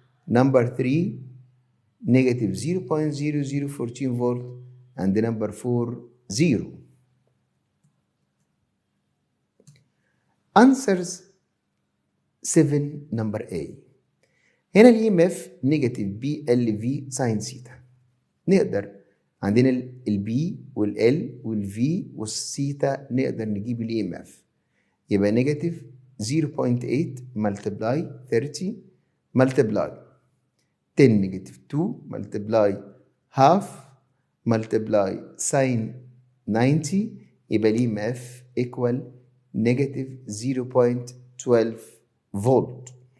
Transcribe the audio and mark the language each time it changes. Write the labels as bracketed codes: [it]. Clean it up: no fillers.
[en] Number 3 negative 0.0014 volt. And number 4 0. Answers 7 number A. [ar] هنا ال [en] EMF negative BLV sin theta. [ar] نقدر عندنا ال B وال L وال V والثيتا نقدر نجيب ال EMF. يبقى [en] negative 0.8 multiply 30 multiply 10 negative 2 multiply half multiply sin 90 [ar] يبقى ال [en] EMF equal negative 0.12 volt.